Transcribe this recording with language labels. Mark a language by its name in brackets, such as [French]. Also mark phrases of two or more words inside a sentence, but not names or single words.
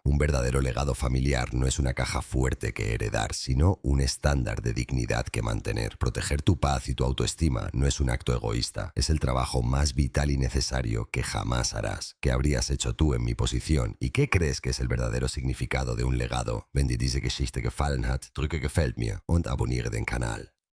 [Spanish] Un verdadero legado familiar no es una caja fuerte que heredar, sino un estándar de dignidad que mantener. Proteger tu paz y tu autoestima no es un acto egoísta, es el trabajo más vital y necesario que jamás harás. ¿Qué habrías hecho tú en mi posición? ¿Y qué crees que es el verdadero significado de un legado? [German] Wenn dir diese Geschichte gefallen hat, drücke Gefällt mir und abonniere den Kanal.